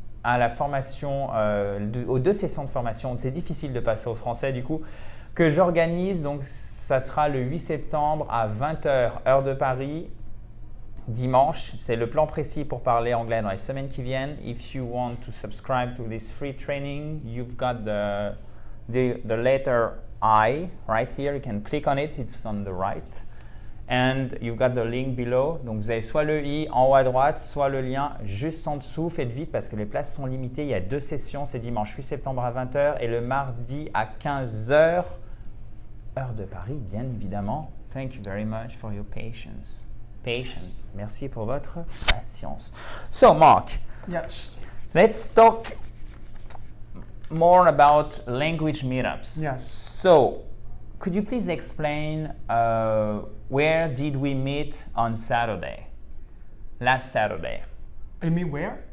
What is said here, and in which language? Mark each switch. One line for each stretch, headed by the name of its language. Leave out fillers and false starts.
French: à la formation, aux 2 sessions de formation, c'est difficile de passer au français du coup, que j'organise. Donc ça sera le 8 septembre à 20h, heure de Paris, dimanche. C'est le plan précis pour parler anglais dans les semaines qui viennent.
English: If you want to subscribe to this free training, you've got the letter I right here. You can click on it, it's on the right. And you've got the link below.
French: Donc vous avez soit le i en haut à droite, soit le lien juste en dessous. Faites vite parce que les places sont limitées. Il y a 2 sessions, c'est dimanche 8 septembre à 20h et le mardi à 15h, heure de Paris, bien évidemment.
English: Thank you very much for your patience.
French: Merci pour votre patience.
English: So Mark, Yes. let's talk more about language meetups. Yes. So, could you please explain where did we meet on Saturday? Last Saturday. You mean where?